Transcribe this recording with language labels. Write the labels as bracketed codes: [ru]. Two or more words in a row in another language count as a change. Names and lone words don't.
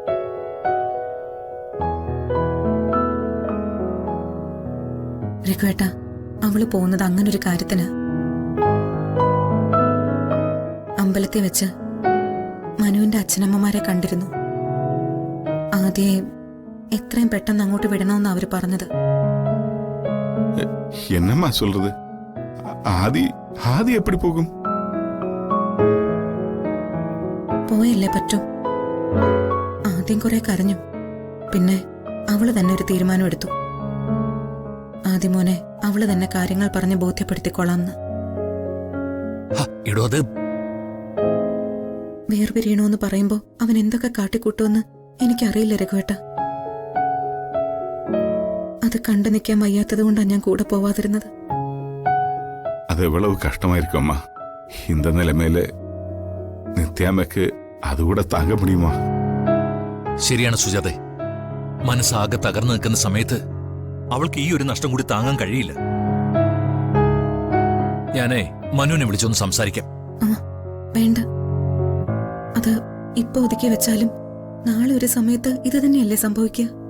[ml] രഘുവേട്ട, അവള് പോകുന്നത് അങ്ങനൊരു കാര്യത്തിന്. അമ്പലത്തിൽ വെച്ച് മനുവിന്റെ അച്ഛനമ്മമാരെ കണ്ടിരുന്നു. ആദ്യേ എത്രയും പെട്ടെന്ന് അങ്ങോട്ട് വിടണമെന്ന് അവര് പറഞ്ഞത്. [ta] என்னம்மா சொல்றது? ஆதி எப்படி போகும்? [ml] പോയല്ലേ പറ്റൂ. ആദ്യം കുറെ കരഞ്ഞു. പിന്നെ അവള് തന്നെ ഒരു തീരുമാനം എടുത്തു. ആദ്യമോനെ അവള് തന്നെ കാര്യങ്ങൾ പറഞ്ഞ് ബോധ്യപ്പെടുത്തിക്കൊള്ളാംന്ന്. എടോ, അത് വേർപിരിയണോന്ന് പറയുമ്പോ അവൻ എന്തൊക്കെ കാട്ടിക്കൂട്ടുമെന്ന് എനിക്കറിയില്ല രഘുവേട്ട. അത് കണ്ടു നിൽക്കാൻ വയ്യാത്തത് കൊണ്ടാണ് ഞാൻ കൂടെ പോവാതിരുന്നത്. [ta] அது எவ்வளவு கஷ்டமா இருக்கும் அம்மா. இந்த நிலைமையில நித்யாமக்கு அது கூட தாங்க முடியுமா? [ml] ശരിയാണ് സുജാതെ. മനസ്സാകെ തകർന്നു നിൽക്കുന്ന സമയത്ത് അവൾക്ക് ഈ ഒരു നഷ്ടം കൂടി താങ്ങാൻ കഴിയില്ല. ഞാനേ മനുവിനെ വിളിച്ചൊന്ന് സംസാരിക്കാം. ആ വേണ്ട, അത് ഇപ്പൊ ഒതുക്കി വെച്ചാലും നാളെ ഒരു സമയത്ത് ഇത് തന്നെയല്ലേ സംഭവിക്കുക.